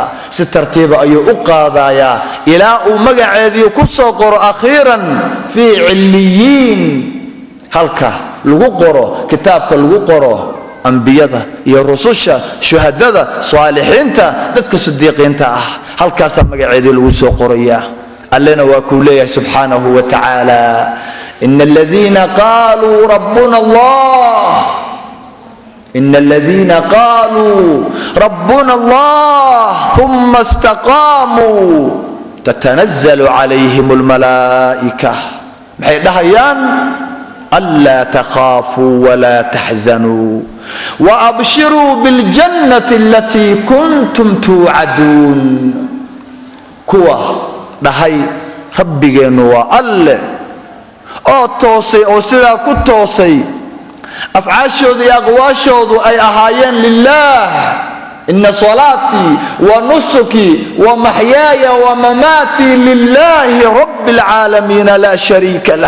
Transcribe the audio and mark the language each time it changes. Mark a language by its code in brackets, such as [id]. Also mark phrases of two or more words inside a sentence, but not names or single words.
[so] si tartiiba ayuu u qaadayaa ilaa uu magaceedii ku soo qoro akhiiran [ar] في عليين, [so] halka lagu qoro, kitaabka lagu qoro ambiyada iyo rususha, shuhadada, saalixiinta, dadka sidiiqiinta ah. halkaasaa magaceedii lagu soo qorayaa. allena waa kuu leeyahay [ar] سبحانه وتعالى, إن الذين قالوا ربنا الله إن الذين قالوا ربنا الله ثم استقاموا تتنزل عليهم الملائكة [so] maxay dhahayaan [ar] ألا تخافوا ولا تحزنوا وأبشروا بالجنة التي كنتم توعدون. [so] kuwa dhahay rabbigeenu waa alle oo toosay oo sidaa ku toosay, afcaashooda iyo aqwaashoodu ay ahaayeen lilaah. [ar] إن صلاتي ونسكي ومحياي ومماتي لله رب العالمين لا شريك له.